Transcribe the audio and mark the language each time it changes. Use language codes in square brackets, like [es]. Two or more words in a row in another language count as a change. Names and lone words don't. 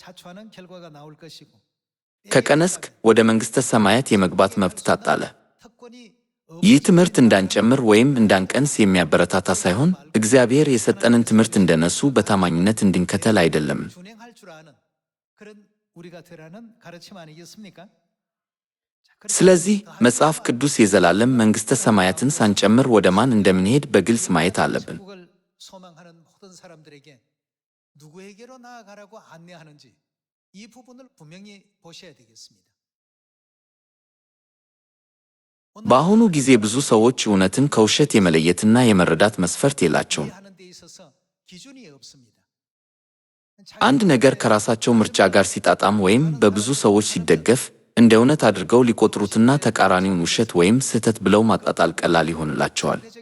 [am] ከቀነስክ ወደ መንግሥተ ሰማያት የመግባት መብት ታጣለህ። ይህ ትምህርት እንዳንጨምር ወይም እንዳንቀንስ የሚያበረታታ ሳይሆን እግዚአብሔር የሰጠንን ትምህርት እንደነሱ በታማኝነት እንድንከተል አይደለም። ስለዚህ መጽሐፍ ቅዱስ የዘላለም መንግሥተ ሰማያትን ሳንጨምር ወደ ማን እንደምንሄድ በግልጽ ማየት አለብን። [ko] 누구에게로 나아가라고 안내하는지 이 부분을 분명히 보셔야 되겠습니다. [am] በአሁኑ ጊዜ ብዙ ሰዎች እውነትን ከውሸት የመለየትና የመረዳት መስፈርት የላቸውም። አንድ ነገር ከራሳቸው ምርጫ ጋር ሲጣጣም ወይም በብዙ ሰዎች ሲደገፍ እንደ እውነት አድርገው ሊቆጥሩትና ተቃራኒውን ውሸት ወይም ስህተት ብለው ማጣጣል ቀላል ይሆንላቸዋል።